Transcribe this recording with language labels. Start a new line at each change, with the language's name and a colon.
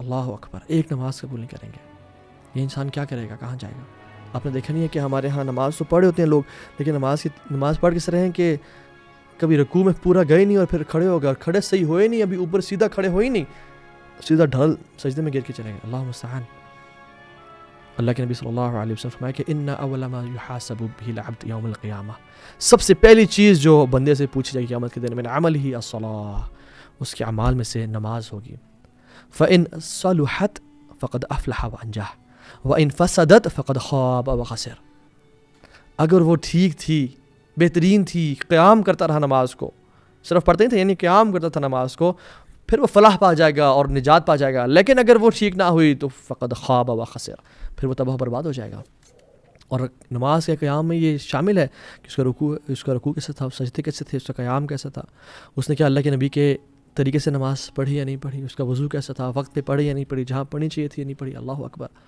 Urdu: اللہ اکبر, ایک نماز قبول نہیں کریں گے. یہ انسان کیا کرے گا, کہاں جائے گا؟ آپ نے دیکھا نہیں ہے کہ ہمارے ہاں نماز تو پڑھے ہوتے ہیں لوگ, لیکن نماز پڑھ کس طرح ہیں کہ کبھی رکوع میں پورا گئے نہیں اور پھر کھڑے ہو گئے, اور کھڑے صحیح ہوئے نہیں, ابھی اوپر سیدھا کھڑے ہوئے نہیں, سیدھا ڈھل سجدے میں گر کے چلے گئے. اللہ مستعان. اللہ کے نبی صلی اللہ علیہ وسلم فرمایا کہ
Arabic: ان اول ما یحاسب به العبد یوم القیامہ,
Urdu: سب سے پہلی چیز جو بندے سے پوچھی جائے گی قیامت کے دن میں,
Arabic: عملہ الصلاۃ,
Urdu: اس کے اعمال میں سے نماز ہوگی.
Arabic: فإن صلحت فقد افلح وانجح وإن فسدت فقد خاب وخسر.
Urdu: اگر وہ ٹھیک تھی, بہترین تھی, قیام کرتا رہا نماز کو, صرف پڑھتے ہی تھے یعنی قیام کرتا تھا نماز کو, پھر وہ فلاح پا جائے گا اور نجات پا جائے گا. لیکن اگر وہ ٹھیک نہ ہوئی تو
Arabic: فقد خاب و خسر,
Urdu: پھر وہ تباہ برباد ہو جائے گا. اور نماز کے قیام میں یہ شامل ہے کہ اس کا رکوع کیسا تھا, سجدے کیسے تھے, اس کا قیام کیسا تھا, اس نے کیا اللہ کے نبی کے طریقے سے نماز پڑھی یا نہیں پڑھی, اس کا وضو کیسا تھا, وقت پہ پڑھی یا نہیں پڑھی, جہاں پڑھنی چاہیے تھی یا نہیں پڑھی. اللہ اکبر.